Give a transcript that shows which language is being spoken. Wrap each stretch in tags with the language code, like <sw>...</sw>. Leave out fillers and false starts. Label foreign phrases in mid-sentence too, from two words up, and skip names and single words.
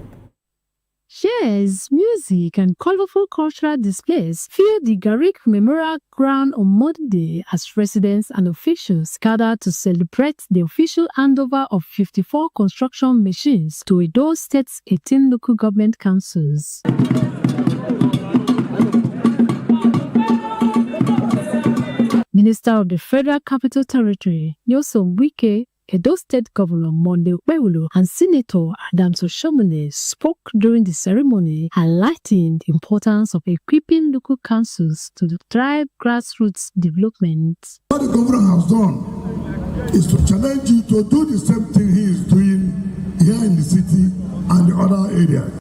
<en>Shares, music, and colorful cultural displays fill the Garrick Memorial Ground on Monday as residents and officials gathered to celebrate the official handover of 54 construction machines to Edo State's 18 local government councils. Minister of the Federal Capital Territory, Nyesom Wike, Edo State Governor Monday Okpebholo, and Senator Adams Oshomole spoke during the ceremony, highlighting the importance of equipping local councils to drive grassroots development. What the governor has done is to challenge you to do the same thing he is doing here in the city and the other areas.</en>